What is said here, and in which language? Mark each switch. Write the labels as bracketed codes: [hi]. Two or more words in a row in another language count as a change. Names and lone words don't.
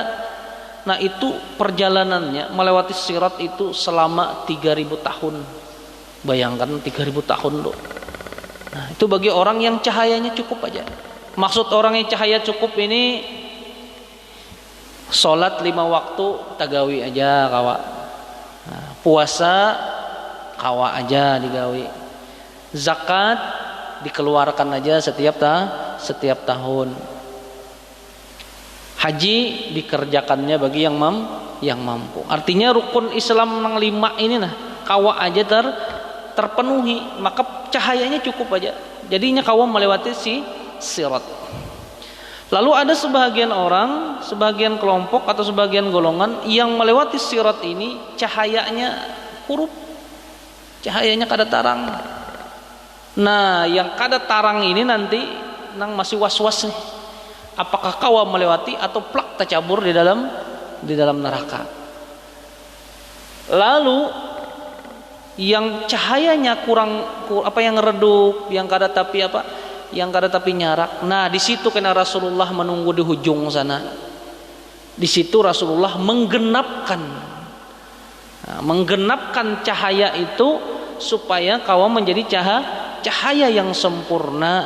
[id] Nah itu perjalanannya melewati sirat itu selama 3000 tahun. Bayangkan 3000 tahun loh. Nah itu bagi orang yang cahayanya cukup aja. Maksud orang yang cahaya cukup ini sholat 5 waktu [bjn] tagawi aja kawa. Nah, puasa kawa aja digawi. [id] Zakat dikeluarkan aja setiap tahun. Haji dikerjakannya bagi yang mampu. Artinya rukun Islam yang 5 ini nah kawa aja terpenuhi, maka cahayanya cukup aja. Jadinya kawa melewati si sirat. Lalu ada sebagian orang, sebagian kelompok atau sebagian golongan yang melewati sirat ini cahayanya kurup, cahayanya [bjn] kada tarang. Nah, yang kada tarang ini nanti nang masih was-was nih. [id] Apakah kawa melewati atau plak tercabur di dalam neraka. Lalu yang cahayanya kurang yang redup, yang [bjn] kada tapi nyarak. [id] Nah, di situ kena Rasulullah menunggu di ujung sana. Di situ Rasulullah menggenapkan cahaya itu supaya kawa menjadi cahaya yang sempurna.